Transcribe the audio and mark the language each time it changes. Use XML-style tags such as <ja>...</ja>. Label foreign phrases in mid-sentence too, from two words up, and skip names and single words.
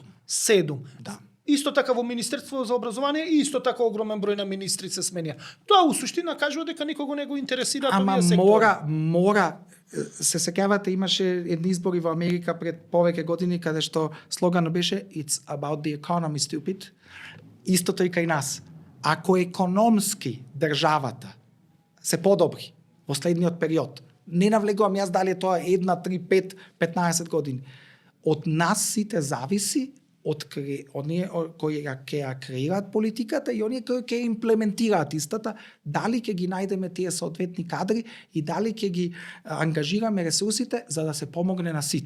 <mk>7. Да. Исто така во Министерство за образование и исто така огромен број на министри се сменија. Тоа у суштина кажува дека никого не го интересира овие сектори. Мора се сеќавате, имаше едни избори во Америка пред повеќе години каде што слоганот беше</mk> <en>It's about the economy, stupid.</en> <mk>Истото и кај нас. Ако економски државата се подобри во следниот период, не навлегувам јас дали е тоа 1, 3, 5, 15 години. Од нас сите зависи од оние кои ќе ја креираат политиката и оние кои ќе имплементираат истата, дали ќе ги најдеме тие соодветни кадри и дали ќе ги ангажираме ресурсите за да се помогне на сите.</mk>